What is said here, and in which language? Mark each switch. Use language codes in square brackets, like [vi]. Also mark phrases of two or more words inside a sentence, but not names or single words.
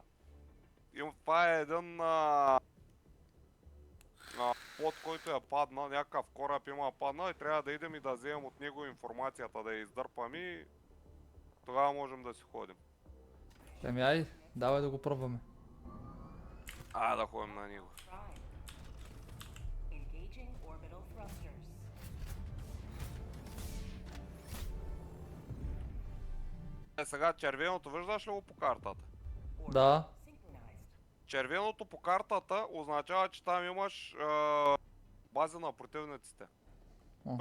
[bg] Това е един плод, който е паднал, някакъв кораб има паднал и трябва да идем и да вземем от него информацията, да я издърпам и тогава можем да си ходим. Еми ай, давай да го пробваме. Да ходим на него. [en] Engaging orbital thrusters. [bg] Сега червеното виждаш ли го по картата? Да. [en] Synchronized. [bg] Червеното по картата означава, че там имаш бази на противниците. В